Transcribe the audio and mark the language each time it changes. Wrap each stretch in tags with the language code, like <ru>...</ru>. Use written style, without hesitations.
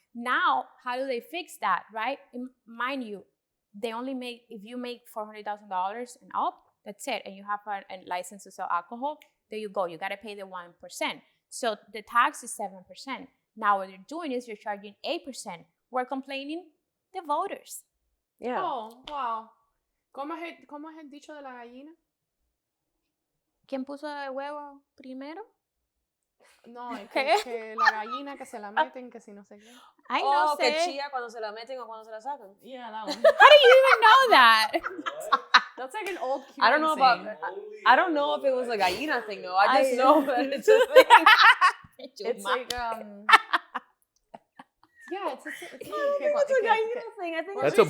<en>Now, how do they fix that, right? Mind you, they only make, if you make $400,000 and up, that's it. And you have a license to sell alcohol, there you go. You got to pay the 1%. So the tax is 7%. Now what you're doing is you're charging 8%. We're complaining the voters. Yeah. Oh, wow.</en> <es>¿Cómo es el dicho de la gallina? ¿Quién puso el huevo primero? No, que la gallina que se la meten, que si no sé qué.</es> <en>I know,</en> <es>que chía cuando se la meten o cuando se la sacan.</es> <en>Yeah, that one. How do you even know that? That's like an old Cuban I don't know saying. I don't know if it was a gallina thing though. I just know that it's a thing. It's like yeah, it's I don't think it's a gallina thing. I think That's it's</en>